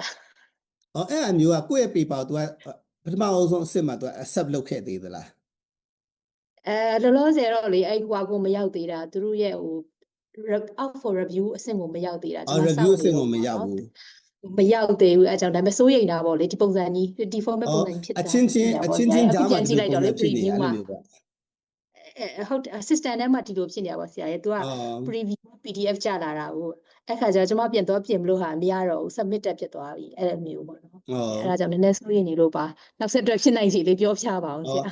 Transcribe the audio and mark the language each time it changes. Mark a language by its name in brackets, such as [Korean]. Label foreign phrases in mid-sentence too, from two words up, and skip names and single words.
[Burmese] အဲ့အမျိုးကကိုယ့်ရဲ့ paper ကို तू ပထမအဆုံးအစစ်မှာ तू accept လုပ်ခဲ့သေးသလား လောလောဆယ်တော့လေအဲ့ဟိုကိုမရောက်သေးတာသူတို့ရဲ့ဟို [English] out for review [Burmese] အဆင့်ကိုမရောက်သေးတာ ကျွန်တော် review အဆင့်ကိုမရောက်ဘူး မရောက်သေးဘူးအဲကြောင့်ဒါပေမဲ့စိုးရိမ်တာပေါ့လေဒီပုံစံကြီးဒီ format ပုံစံဖြစ်တာ အချင်းချင်းကြားမှာ ကြည့်လိုက်တော့လေ preview မှာ ဟုတ် assistant ထဲမှာဒီလိုဖြစ်နေတာပေါ့ဆရာရဲ့သူက [English] preview PDF [Burmese] ကြလာတာကိုအဲ့ခါကျတော့ကျွန်မပြန်တော့ပြင်မလို့ဟာမရတော့ဘူး submit တက်ဖြစ်သွားပြီအဲ့လိုမျိုးပေါ့နော်အဲ့ဒါကြောင့်နည်းနည်းစိုးရိမ်နေလို့ပါနောက်ဆက်တွဲဖြစ်နိုင်ခြေလေးပြောပြပါအောင်ဆရာ